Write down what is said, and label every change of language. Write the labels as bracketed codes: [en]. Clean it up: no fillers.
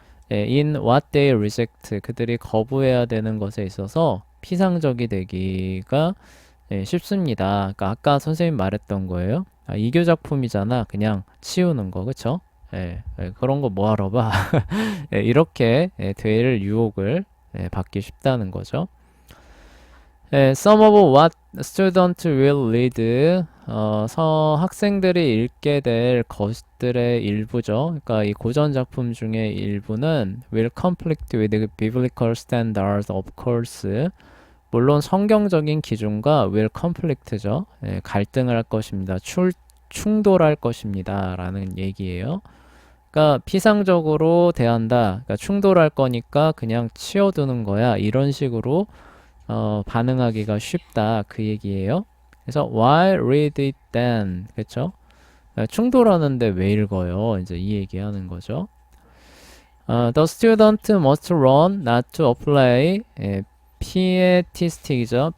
[en] In what they reject [ko] 그들이 거부해야 되는 것에 있어서 피상적이 되기가 쉽습니다. 그러니까 아까 선생님 말했던 거예요. 이교 작품이잖아. 그냥 치우는 거, 그쵸? 그런 거 뭐하러 봐. 이렇게 될 유혹을 받기 쉽다는 거죠. [en] Some of what student will read [ko] 학생들이 읽게 될 것들의 일부죠. 그러니까 이 고전 작품 중에 일부는 [en] will conflict with biblical standards of course. [ko] 물론 성경적인 기준과 [en] will conflict [ko] 죠. 갈등을 할 것입니다. 충돌할 것입니다. 라는 얘기예요. 그러니까 피상적으로 대한다. 그러니까 충돌할 거니까 그냥 치워두는 거야. 이런 식으로 반응하기가 쉽다. 그 얘기예요. [en] 그래서 why read it then? [ko] 그렇죠? 충돌하는데 왜 읽어요? 이제 이 얘기하는 거죠. [en] The student must learn not to apply pietistic이죠.